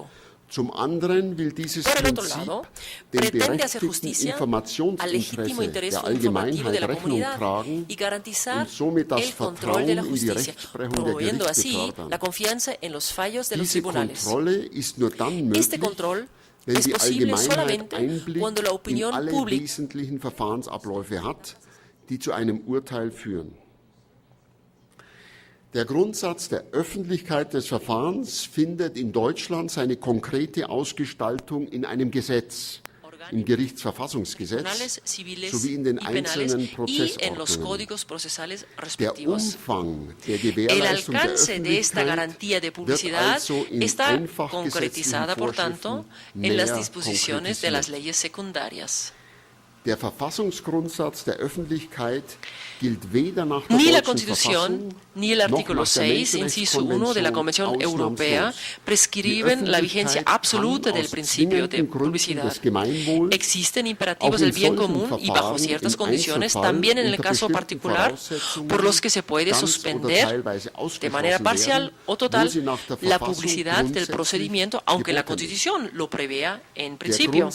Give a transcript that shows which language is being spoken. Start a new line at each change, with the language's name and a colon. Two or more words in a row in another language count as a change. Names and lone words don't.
Spanish: Por el otro lado, pretende hacer justicia al legítimo interés informativo de la comunidad y garantizar el control de la justicia, promoviendo así la confianza en los fallos de los tribunales. Este control es posible solamente cuando la opinión pública
German: Der Grundsatz der Öffentlichkeit des Verfahrens findet in Deutschland seine konkrete Ausgestaltung in einem Gesetz, im Gerichtsverfassungsgesetz sowie in den einzelnen Prozessordnungen. Der Umfang der Gewährleistung der Öffentlichkeit wird also in einfach gesetzlichen Vorschriften näher konkretisiert. Der Verfassungsgrundsatz der Öffentlichkeit gilt weder nach der
Spanish: Ni la deutschen Constitución ni el artículo 6, inciso 1 de la Convención Europea prescriben la vigencia absoluta del principio de publicidad. Existen imperativos del bien común y bajo ciertas condiciones, también en el caso particular, por los que se puede suspender de manera parcial o total la publicidad del procedimiento, aunque la Constitución lo prevea en principio.